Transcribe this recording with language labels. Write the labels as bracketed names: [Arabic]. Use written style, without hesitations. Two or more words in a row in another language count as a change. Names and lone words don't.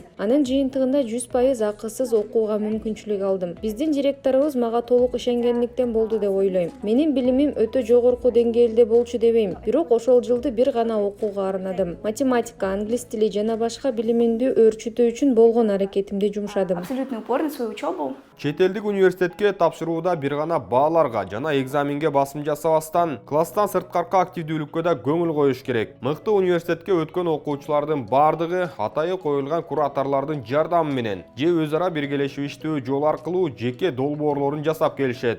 [Kyrgyz] Анын жыйынтыгында 100% акысыз окууга мүмкүнчүлүк алдым. Биздин директорубуз мага толук ишенгендиктен болду деп ойлойм. Менин билимим өтө жогорку деңгээлде болчу дебейм. Бирок ошол жылды бир гана окууга арнадым. Математика, англис тили жана башка билимимди өөрчүтүү үчүн болгон аракетимди жумшадым. [Russian] Абсолютный упор на свою учебу. [Kyrgyz] Чет элдик университетке тапшырууда бир гана бааларга жана экзаменге басым жасабастан, класстан сырткаркы активдүүлүккө да көңүл коюш керек. Мыкты университетке өткөн окуучулардын бардыгы атайы коюлган кураторлордун жардамы менен же өз ара биргелешип иштөө жол аркылуу жеке долбоорлорун жасап келишет.